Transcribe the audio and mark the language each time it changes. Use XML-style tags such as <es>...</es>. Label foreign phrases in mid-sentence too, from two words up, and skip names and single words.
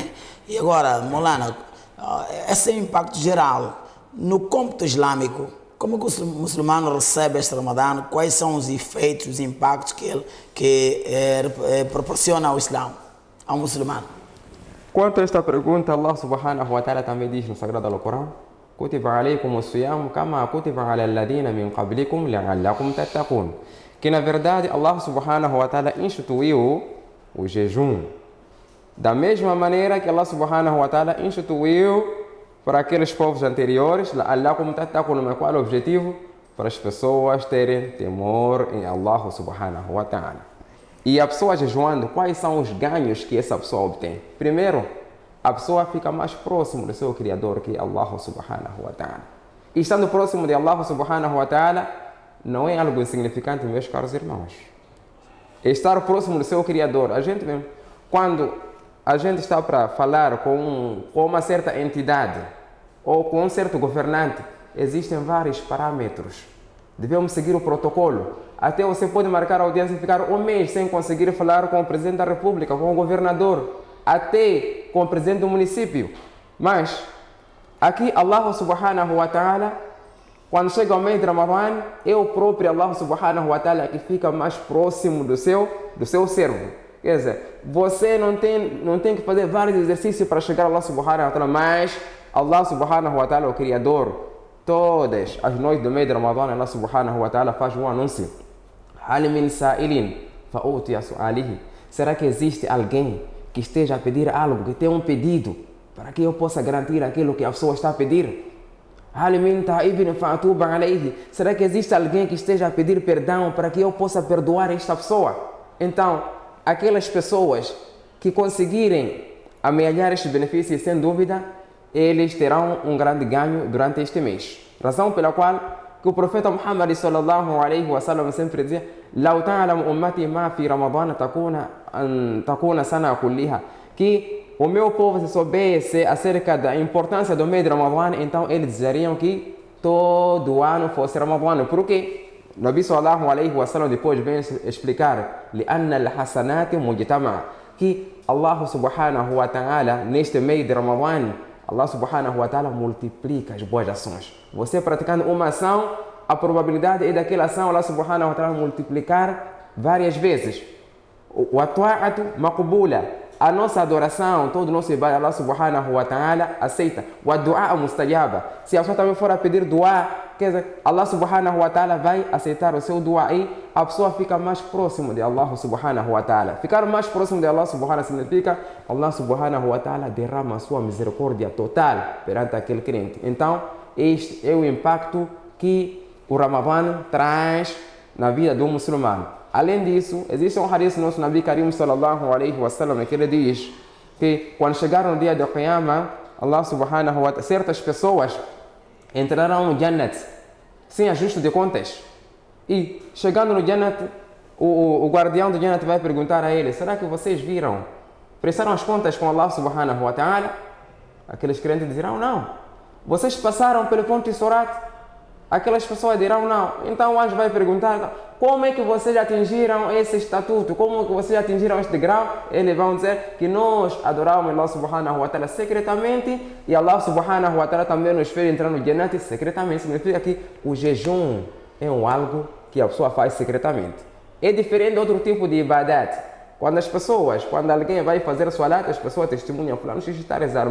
<pt>E agora, Molana, esse é o impacto geral. No cômputo islâmico, como que o muçulmano recebe este Ramadã? Quais são os efeitos, os impactos que proporciona ao Islã, ao muçulmano? Quanto a esta pergunta, Allah</pt> <ar>سبحانه وتعالى</ar> <pt>também diz no Sagrado Alcorão:</pt> <ar>كتب عليكم الصيام كما كتب على الذين من قبلكم لعلكم تتقون.</ar> <pt>Que na verdade Allah</pt> <ar>سبحانه وتعالى</ar> <pt>instituiu o jejum da mesma maneira que Allah</pt> <ar>سبحانه وتعالى</ar> <pt>instituiu para aqueles povos anteriores,</pt> <ar>لعلكم تتقون,</ar> <pt>mas qual é o objetivo? Para as pessoas terem temor em Allah</pt> <ar>سبحانه وتعالى.</ar> <pt>E a pessoa jejuando, quais são os ganhos que essa pessoa obtém? Primeiro, a pessoa fica mais próximo do seu Criador, que é Allah</pt> <ar>سبحانه وتعالى.</ar> <pt>E estando próximo de Allah</pt> <ar>سبحانه وتعالى</ar> <pt>não é algo insignificante, meus caros irmãos. Estar próximo do seu Criador, a gente mesmo, quando a gente está para falar com uma certa entidade ou com um certo governante, existem vários parâmetros. Devemos seguir o protocolo. Até você pode marcar a audiência e ficar um mês sem conseguir falar com o presidente da República, com o governador, até com o presidente do município. Mas aqui Allah</pt> <ar>سبحانه وتعالى,</ar> <pt>quando chega o mês de Ramadã, é o próprio Allah</pt> <ar>سبحانه وتعالى</ar> <pt>que fica mais próximo do seu servo. Quer dizer, você não tem que fazer vários exercícios para chegar a Allah</pt> <ar>سبحانه وتعالى,</ar> <pt>mas Allah</pt> <ar>سبحانه وتعالى,</ar> <pt>o Criador, todas as noites do mês de Ramadã, Allah</pt> <ar>سبحانه وتعالى</ar> <pt>faz um anúncio:</pt> <ar>هل من سائل فأعطيه سؤله.</ar> <pt>Será que existe alguém que esteja a pedir algo, que tem um pedido, para que eu possa garantir aquilo que a pessoa está a pedir?</pt> <ar>هل من تائب فأتوب عليه.</ar> <pt>Será que existe alguém que esteja a pedir perdão para que eu possa perdoar esta pessoa? Então, aquelas pessoas que conseguirem amealhar estes benefícios, sem dúvida, eles terão um grande ganho durante este mês. Razão pela qual que o profeta Muhammad</pt> <ar>صلى الله عليه وسلم</ar> <pt>sempre dizia:</pt> <ar>"لو تعلم أمتي ما في رمضان تكون سنة كلها",</ar> <pt>que o meu povo, se soubesse acerca da importância do mês de Ramadã, então eles dizeriam que todo ano fosse Ramadã. Por quê?</pt> <ar>نبي صلى الله عليه وسلم</ar> <pt>depois vem explicar:</pt> <ar>"لأن الحسنات مجتمعة",</ar> <pt>que Allah</pt> <ar>سبحانه وتعالى</ar> <pt>neste mês de Ramadã, Allah</pt> <ar>سبحانه وتعالى</ar> <pt>multiplica as boas ações. Você praticando uma ação, a probabilidade é daquela ação Allah</pt> <ar>سبحانه وتعالى</ar> <pt>multiplicar várias vezes. O</pt> <ar>الطاعة مقبولة,</ar> <pt>a nossa adoração, todo o nosso ibadah, Allah</pt> <ar>سبحانه وتعالى</ar> <pt>aceita. O</pt> <ar>الدعاء مستجاب,</ar> <pt>se a pessoa também for a pedir du'a, quer dizer, Allah</pt> <ar>سبحانه وتعالى</ar> <pt>vai aceitar o seu du'a e a pessoa fica mais próximo de Allah</pt> <ar>سبحانه وتعالى.</ar> <pt>Ficar mais próximo de Allah subhanahu significa Allah</pt> <ar>سبحانه وتعالى</ar> <pt>derrama a sua misericórdia total perante aquele crente. Então, este é o impacto que o Ramadã traz na vida do muçulmano. Além disso, existe um hadith nosso</pt> <ar>نبي كريم صلى الله عليه وسلم</ar> <pt>que ele diz que quando chegar no dia do Qiyamah, Allah</pt> <ar>سبحانه وتعالى,</ar> <pt>certas pessoas entrarão no Jannat sem ajuste de contas. E chegando no Jannat, o guardião do Jannat vai perguntar a ele: será que vocês viram? Prestaram as contas com Allah</pt> <ar>سبحانه وتعالى?</ar> <pt>Aqueles crentes dirão: não. Vocês passaram pelo ponto de Surat? Aquelas pessoas dirão: não. Então o anjo vai perguntar: como é que vocês atingiram esse estatuto? Como é que vocês atingiram este grau? Eles vão dizer que nós adoramos Allah</pt> <ar>سبحانه وتعالى</ar> <pt>secretamente e Allah</pt> <ar>سبحانه وتعالى</ar> <pt>também nos fez entrar no Jannat secretamente. Significa que o jejum é algo que a pessoa faz secretamente. É diferente de outro tipo de ibadat. Quando alguém vai fazer salat, as pessoas testemunham: fulano está a rezar.</pt>